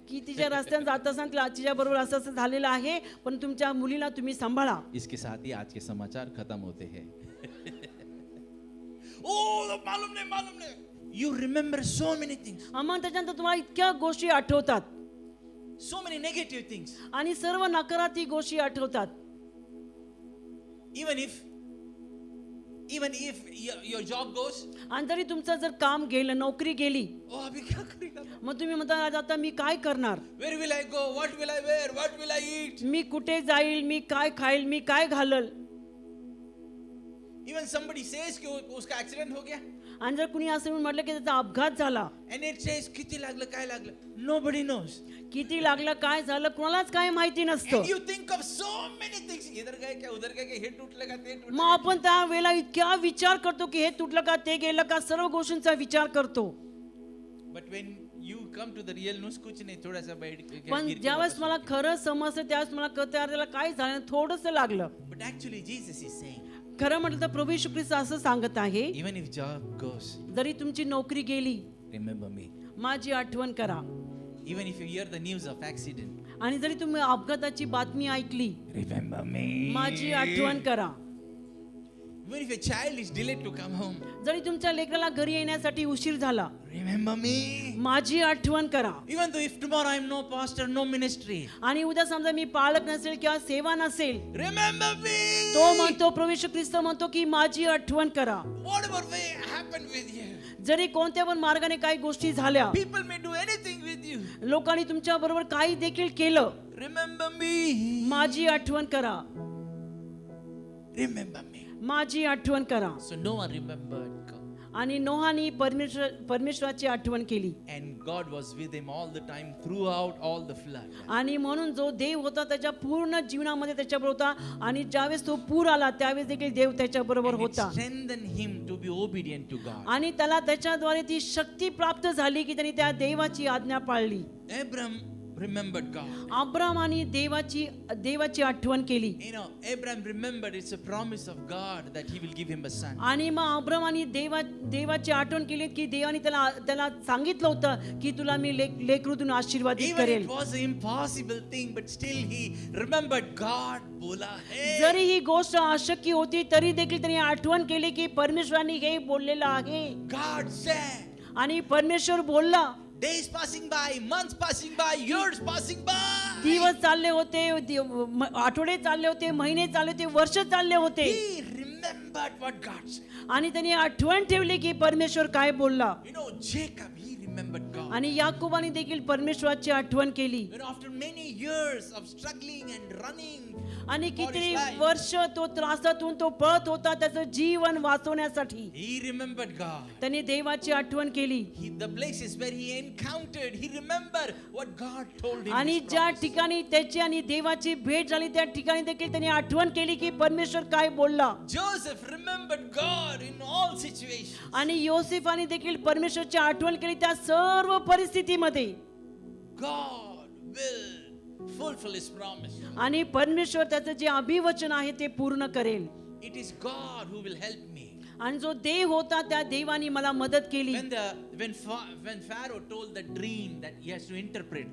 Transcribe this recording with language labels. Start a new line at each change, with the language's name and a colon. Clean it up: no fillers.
Marathi: की तिच्या रस्त्याने जात असताना तिच्या बरोबर असं असं झालेलं आहे, पण तुमच्या मुलीला तुम्ही सांभाळा.
Hindi: इसके साथ ही आज के समाचार खत्म होते हैं. Oh, मालूम नहीं.
English: You remember so many things.
Marathi: मग त्याच्यानंतर तुम्हाला इतक्या गोष्टी आठवतात
English: So many negative things.
Marathi: आणि सर्व नकारात्मक गोष्टी आठवतात.
English: Even if your job goes,
Marathi: आणि जरी तुमचं जर काम गेलं, नोकरी गेली,
Hindi: oh अभी क्या करेगा?
Marathi: मग तुम्ही म्हणता आज आता मी काय करणार,
English: Where will I go? What will I wear? What will I eat?
Marathi: मी कुठे जाईल, मी काय खाईल, मी काय घालल.
English: Even somebody says
Hindi: कि उसका accident हो गया,
Marathi: आणि जर कुणी असं म्हणून म्हटलं की त्याचा अपघात झाला,
English: and it says
Marathi: किती लागलं काय लागलं,
English: nobody knows.
Marathi: किती लागलं, काय झालं, कोणालाच काय माहिती नसतं.
English: And you think of so many things.
Hindi: इधर गए क्या, उधर गए क्या,
Marathi: हे तुटलं का, ते तुटलं. मग आपण त्या वेळेला इतक्या विचार करतो की हे तुटलं का, ते गेलं का, सर्व गोष्टींचा विचार करतो.
English: But when you come to the real news,
Hindi: कुछ नहीं, थोड़ा सा बैठ
Marathi: पण ज्यावेळेस मला खरं समजतं त्यावेळेस मला कळतं यार त्याला काय झालं थोडंसं लागलं.
English: But actually Jesus is saying,
Marathi: खरं म्हटलं तर प्रभू येशू ख्रिस्त असं सांगत आहे,
English: even if job goes,
Marathi: जरी तुमची नोकरी गेली
English: remember me.
Marathi: माझी आठवण करा.
English: Even if you hear the news of accident,
Marathi: आणि जरी तुम्ही अपघाताची बातमी ऐकली
English: remember me.
Marathi: माझी आठवण करा.
English: Even if a child is delayed to come home,
Marathi: जरी तुमच्या लेकराला घरी येण्यासाठी उशीर झाला
English: remember me.
Marathi: माझी आठवण करा.
English: Even though if tomorrow I'm no pastor, no ministry,
Marathi: आणि उद्या समजा मी पालक नसेल किंवा सेवा नसेल,
English: remember me.
Marathi: तो म्हणतो प्रभू येशू ख्रिस्त म्हणतो की माझी आठवण करा.
English: Whatever way happened with you,
Marathi: जरी कोणत्या पण मार्गाने काही गोष्टी झाल्या,
English: people may do anything with you,
Marathi: लोकांनी तुमच्या बरोबर काही देखील केलं,
English: remember me.
Marathi: माझी आठवण करा.
English: Remember me.
Marathi: माझी आठवण करा.
English: So Noah remembered God.
Marathi: आणि नोहानी परमेश्वराची आठवण केली.
English: And God was with him all the time throughout all the flood.
Marathi: आणि म्हणून जो देव होता त्याच्या पूर्ण जीवनामध्ये त्याच्याबरोबर होता. आणि ज्यावेळेस तो पूर आला त्यावेळेस देखील देव त्याच्या बरोबर
English: And it
Marathi: होता.
English: strengthened him to be obedient to God.
Marathi: आणि त्याला त्याच्याद्वारे ती शक्ती प्राप्त झाली की त्यांनी त्या देवाची आज्ञा पाळली.
English: Abram remembered God.
Marathi: अब्रामाने देवाची आठवण केली.
English: You know, Abraham remembered it's a promise of God that he will give him a son.
Marathi: आणि मग अब्रामाने देवाची आठवण केली की देवाने त्याला सांगितलं होतं की तुला मी लेकरूतून आशीर्वादित
English: Even
Marathi: करेल.
English: it was an impossible thing, but still he remembered God.
Hindi: बोला है.
Marathi: जरी ही गोष्ट अशक्य होती तरी देखील त्यांनी आठवण केली की परमेश्वराने हे बोललेलं आहे.
English: God said.
Marathi: आणि परमेश्वर बोलला.
English: Days passing by, months passing by, years passing by.
Marathi: दिवस चालले होते, आठवडे चालले होते, महिने चालले होते, वर्ष चालले होते.
English: He remembered what God said.
Marathi: आणि त्यांनी आठवण ठेवली की परमेश्वर काय बोलला.
English: You know, Jacob, he remembered God.
Marathi: आणि याकोबाने देखील परमेश्वराची आठवण केली.
English: You know, after many years of struggling and running,
Marathi: आणि
English: for
Marathi: किती
English: his life,
Marathi: वर्ष तो त्रासातून तो पळत होता त्याचं जीवन वाचवण्यासाठी.
English: he remembered God.
Marathi: त्यांनी देवाची आठवण केली.
English: The places where he encountered, he remembered what God told him.
Marathi: आणि
English: his
Marathi: ज्या
English: promise.
Marathi: ठिकाणी त्याची आणि देवाची भेट झाली त्या ठिकाणी देखील त्यांनी आठवण केली की परमेश्वर काय बोलला.
English: Joseph remembered God in all situations.
Marathi: आणि योसेफाने देखील परमेश्वरची आठवण केली त्या सर्व परिस्थितीमध्ये.
English: God will fulfill his promise.
Marathi: आणि परमेश्वर त्याचं जे अभिवचन आहे ते पूर्ण करेल.
English: It is God who will help me.
Marathi: आणि जो देव होता त्या देवाने मला मदत केली.
English: When Pharaoh told the dream that he has to interpret,